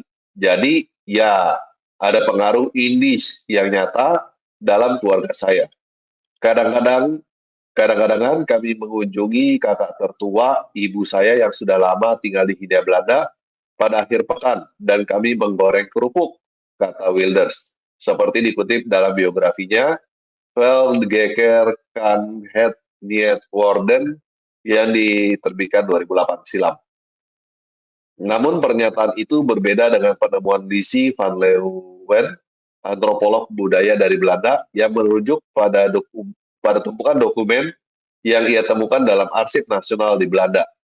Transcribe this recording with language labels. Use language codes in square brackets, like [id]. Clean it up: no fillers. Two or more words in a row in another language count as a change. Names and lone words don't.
[id] Jadi, ya, ada pengaruh Indis yang nyata dalam keluarga saya. Kadang-kadang Kadang-kadang kami mengunjungi kakak tertua ibu saya yang sudah lama tinggal di Hindia Belanda pada akhir pekan, dan kami menggoreng kerupuk, kata Wilders. Seperti dikutip dalam biografinya, Veldgeker kan het niet worden, yang diterbitkan 2008 silam. Namun pernyataan itu berbeda dengan penemuan Lizzie van Leeuwen, antropolog budaya dari Belanda, yang merujuk pada tumpukan dokumen yang ia temukan dalam arsip nasional di Belanda.